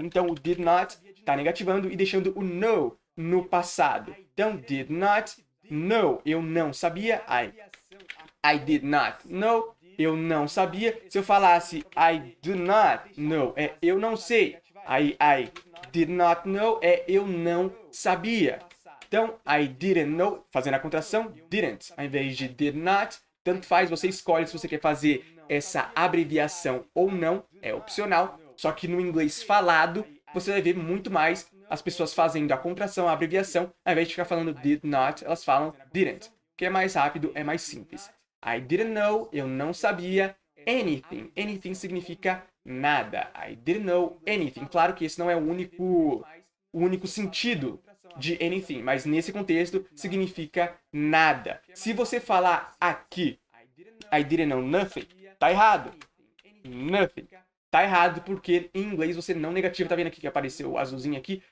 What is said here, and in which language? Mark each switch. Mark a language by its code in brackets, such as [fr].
[pt] Então, o did not está negativando e deixando o know no passado. [en] Então, did not know. [pt] Eu não sabia. [en] I did not know. [pt] Eu não sabia. Se eu falasse [en] I do not know, [pt] eu não sei. [en] I did not know [pt] eu não sabia. Então, [en] I didn't know, [pt] fazendo a contração, didn't. Ao invés de did not, tanto faz, você escolhe se você quer fazer essa abreviação ou não, é opcional. Só que no inglês falado, você vai ver muito mais as pessoas fazendo a contração, a abreviação, ao invés de ficar falando did not, elas falam didn't, que é mais rápido, é mais simples. [en] I didn't know, [pt] eu não sabia [en] anything. Anything [pt] significa nada. [en] I didn't know anything. [pt] Claro que esse não é o único sentido de anything, mas nesse contexto significa nada. Se você falar aqui, [en] I didn't know nothing, [pt] tá errado. Nothing. Tá errado porque em inglês você não negativa. Tá vendo aqui que apareceu o azulzinho aqui?